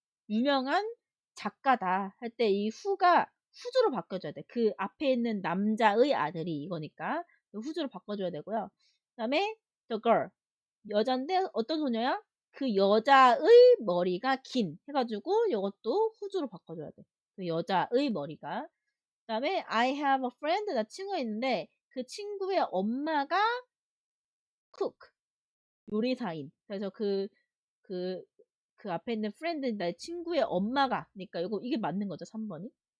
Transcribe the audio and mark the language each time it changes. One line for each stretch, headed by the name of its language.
Korean: 유명한 작가다 할 때 이 who가 who's로 바꿔줘야 돼. 그 앞에 있는 남자의 아들이 이거니까 who's로 바꿔줘야 되고요. 그 다음에
English: the girl.
Korean: 여잔데 어떤 소녀야? 그 여자의 머리가 긴 해가지고 이것도 who's로 바꿔줘야 돼. 그 여자의 머리가.
English: 그 다음에 I have a friend.
Korean: 나 친구가 있는데 그 친구의 엄마가 cook. 요리사인. 그래서 그, 그 앞에 있는 friend, 나의 친구의 엄마가. 그러니까 이게 맞는 거죠, 3번이.